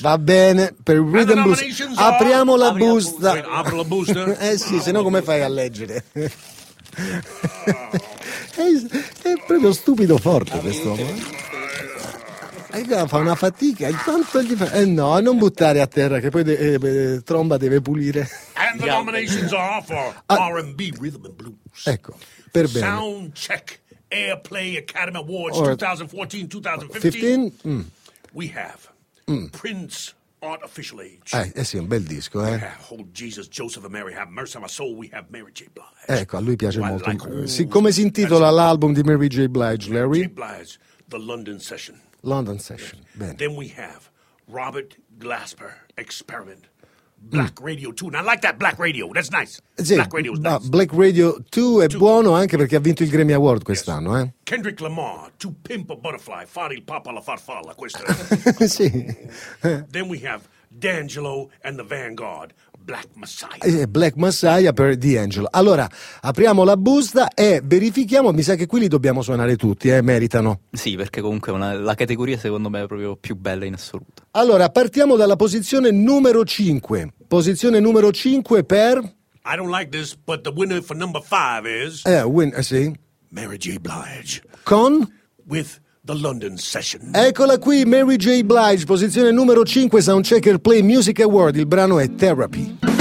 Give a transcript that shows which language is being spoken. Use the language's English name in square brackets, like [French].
[Italian] Va bene, per Rhythm and Blues, apriamo la busta. Apro la busta? sì, sennò come fai a leggere? è proprio stupido forte questo uomo. Fa una fatica, intanto gli fa... no, non buttare a terra, che poi tromba deve pulire. [English] And the nominations are for R&B, Rhythm and Blues. [Italian] Ecco. Per bene. [English] Sound check Airplay Academy Awards 2014-2015. We have Prince Artificial Age. [Italian] Sì, un bel disco, [English] Oh Jesus, Joseph and Mary, have mercy on my soul. We have Mary J. Blige. [Italian] Ecco, a lui piace molto. Come si intitola l'album di Mary J. Blige, Larry? [English] J. Blige, The London Session. London Session, yes. Bene. Then we have Robert Glasper Experiment. Black Radio 2, and I like that Black Radio, that's nice. Sì, Black Radio is nice. Black Radio 2 è two. [Italian] Buono anche perché ha vinto il Grammy Award quest'anno. [English] Yes. Eh? [Italian] Kendrick Lamar, To Pimp a Butterfly, Fare il Papa alla Farfalla, questo. Sì. [English] Then we have D'Angelo and the Vanguard, Black Messiah. [Italian] Black Messiah per D'Angelo. Allora, apriamo la busta e verifichiamo, mi sa che qui li dobbiamo suonare tutti, meritano. Sì, perché comunque la categoria secondo me è proprio più bella in assoluto. Allora, partiamo dalla posizione numero 5. Posizione numero 5 per... [English] I don't like this, but the winner for number 5 is... [Italian] Sì. [English] Mary J. Blige. [Italian] Con? [English] With... The London Session. [Italian] Eccola qui, Mary J. Blige, posizione numero 5, Soundchecker Play Music Award. Il brano è Therapy.